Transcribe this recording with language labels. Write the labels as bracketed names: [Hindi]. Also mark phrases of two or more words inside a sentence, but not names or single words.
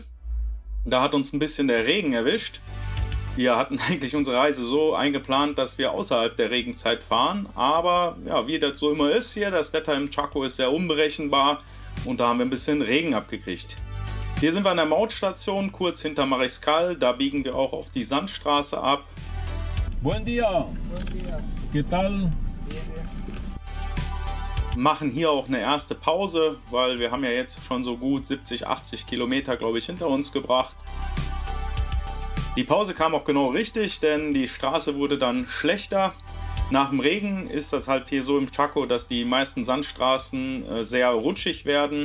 [German] Da hat uns ein bisschen der Regen erwischt. Wir hatten eigentlich unsere Reise so eingeplant, dass wir außerhalb der Regenzeit fahren. Aber ja, wie das so immer ist hier, das Wetter im Chaco ist sehr unberechenbar und da haben wir ein bisschen Regen abgekriegt. Hier sind wir an der Mautstation, kurz hinter Mariscal. Da biegen wir auch auf die Sandstraße ab. [Spanish] Buen día. Buen día. ¿Qué tal? [German] Machen hier auch eine erste Pause, weil wir haben ja jetzt schon so gut 70, 80 Kilometer, glaube ich, hinter uns gebracht. Die Pause kam auch genau richtig, denn die Straße wurde dann schlechter. Nach dem Regen ist das halt hier so im Chaco, dass die meisten Sandstraßen sehr rutschig werden.